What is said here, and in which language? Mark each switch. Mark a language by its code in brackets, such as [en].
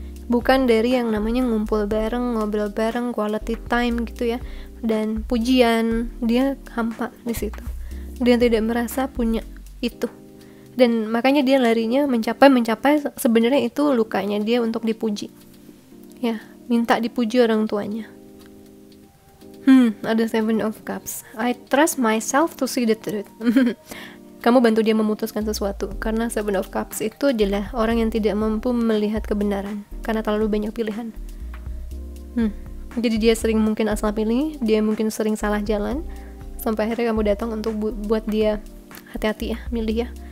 [id] Bukan dari yang namanya ngumpul bareng, ngobrol bareng, quality time gitu ya, dan pujian. Dia hampa di situ. Dia tidak merasa punya itu, dan makanya dia larinya mencapai. Sebenarnya itu lukanya dia untuk dipuji, ya, minta dipuji orang tuanya. Ada Seven of Cups. [en] I trust myself to see the truth. [id] Kamu bantu dia memutuskan sesuatu, karena Seven of Cups itu adalah orang yang tidak mampu melihat kebenaran karena terlalu banyak pilihan. Jadi dia sering mungkin asal pilih, dia mungkin sering salah jalan, sampai akhirnya kamu datang untuk buat dia hati-hati ya, milih ya.